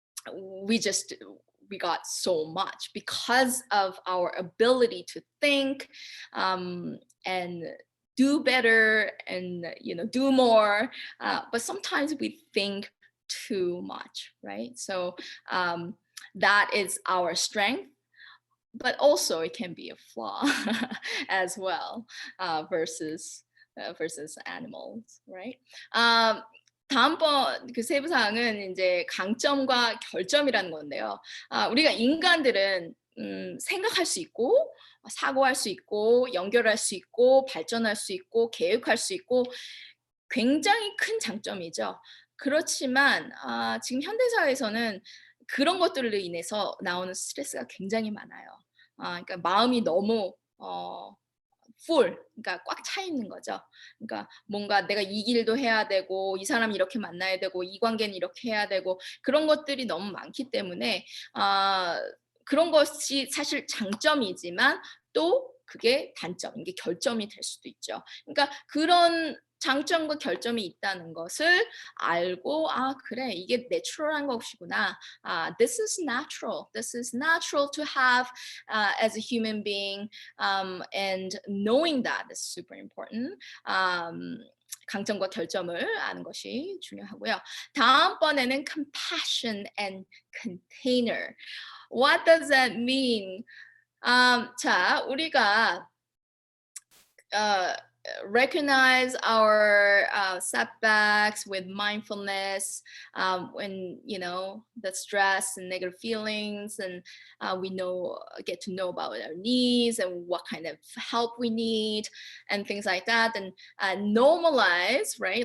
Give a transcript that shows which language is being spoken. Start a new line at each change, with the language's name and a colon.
English: We got so much because of our ability to think and do better and do more, but sometimes we think too much, right? So that is our strength, but also it can be a flaw as well, versus animals, right?
Korean: 다음번 그 세부 사항은 이제 강점과 결점이라는 건데요. 우리가 인간들은 생각할 수 있고, 사고할 수 있고, 연결할 수 있고, 발전할 수 있고, 계획할 수 있고, 굉장히 큰 장점이죠. 그렇지만 지금 현대사회에서는 그런 것들로 인해서 나오는 스트레스가 굉장히 많아요. 그러니까 마음이 너무 full, 그러니까 꽉 차 있는 거죠. 그러니까 뭔가 내가 이 길도 해야 되고, 이 사람 이렇게 만나야 되고, 이 관계는 이렇게 해야 되고, 그런 것들이 너무 많기 때문에 그런 것이 사실 장점이지만 또 그게 단점, 이게 결점이 될 수도 있죠. 그러니까 그런 장점과 결점이 있다는 것을 알고, 그래, 이게 내추럴한 것이구나.
English: This is natural. This is natural to have as a human being, and knowing that is super important.
Korean: 강점과 결점을 아는 것이 중요하고요. 다음번에는
English: compassion and container. What does that mean?
Korean: 자, 우리가
English: recognize our setbacks with mindfulness, when the stress and negative feelings, and we get to know about our needs and what kind of help we need and things like that, and normalize, right?